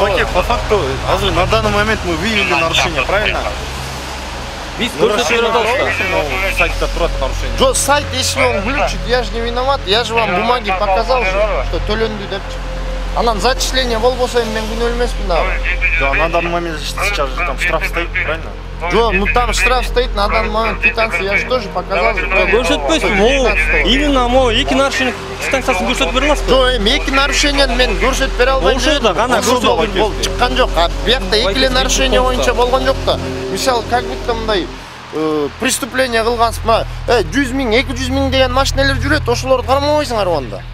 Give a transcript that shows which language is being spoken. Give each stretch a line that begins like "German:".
Russian: Баке, по факту, азыр на данный момент мы выявили нарушение, правильно?
Kyrgyz: Биз көрсөтүп атабыз. Сайтта турат нарушение.
Russian: Жо, сайт если он глючит, я же не виноват, я же вам бумаги показал же, что
Kyrgyz: төлөндү депчи. Анан зачисление болбосо мен күнөө эмесмин дагы.
Russian: Да, на данный момент сейчас же там штраф стоит, правильно? Жо, ну там штраф стоит, на данный момент квитанция, я же тоже показал же.
Kyrgyz: Көрсөтпөйсүң, могу именно могу эки нарушение квитанциясын көрсөтүп бере аласызбы? Жо, эми эки нарушениени мен көрсөтүп бере албайм. Ошол да кана көрсөтүп болуп чыккан жок. А биякта эки эле нарушение боюнча болгон жок да. Мисалы,
Russian: как будто
Kyrgyz: мындай преступление кылгансызбы, 100 миң, 200 миң деген машиналар жүрөт, ошолорду кармабайсыңар анда.